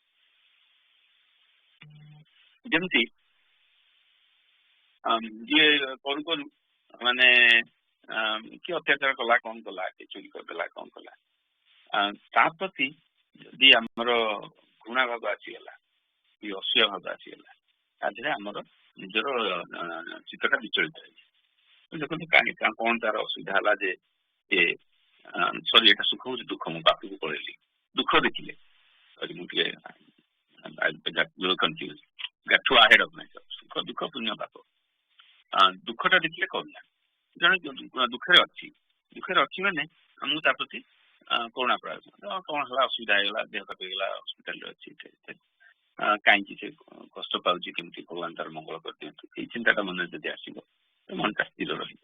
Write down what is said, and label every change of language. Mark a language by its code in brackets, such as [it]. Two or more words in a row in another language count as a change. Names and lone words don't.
[or] ଯେମିତି ଯିଏ କରୁ ମାନେ କି ଅତ୍ୟାଚାର କଲା, କଣ କଲା, କି ଚୋରି କରିଦେଲା, କଣ କଲା, ତା ପ୍ରତି ଯଦି ଆମର ଘୃଣା ଭାବ ଆସିଗଲା କି ଅସୂୟା ଭାବ ଆସିଗଲା, ତା ଦେହରେ ଆମର ନିଜର ଚିତ୍ତଟା ବିଚଳିତ ହେଇଯାଏ। ଦେଖନ୍ତୁ କଣ ତାର ଅସୁବିଧା ହେଲା ଯେ ସରି ଏଇଟା ସୁଖ ହଉଛି ଦୁଃଖ, ମୁଁ ପାପକୁ ପଳେଇଲି। ଦୁଃଖ ଦେଖିଲେ ସରି ମୁଁ ଟିକେ କନଫ୍ୟୁଜ, [en] got too ahead of myself। [or] ସୁଖ ଦୁଃଖ ପୁଣ୍ୟ ପାପ, ଦୁଃଖଟା ଦେଖିଲେ କରୁଣା। ଜଣେ ଦୁଃଖରେ ଅଛି ମାନେ ଆମକୁ ତା ପ୍ରତି କରୁଣା ପ୍ରୟାସ, କଣ ହେଲା, ଅସୁବିଧା ହେଇଗଲା, ଦେହ ଖରାପ ହେଇଗଲା, ହସ୍ପିଟାଲରେ ଅଛି, କାହିଁକି ସେ କଷ୍ଟ ପାଉଛି, କେମିତି ଭଗବାନ ତାର ମଙ୍ଗଳ କରିଦିଅନ୍ତୁ, ଏଇ ଚିନ୍ତାଟା ମନରେ ଯଦି ଆସିବ ମନଟା ସ୍ଥିର ରହିବ।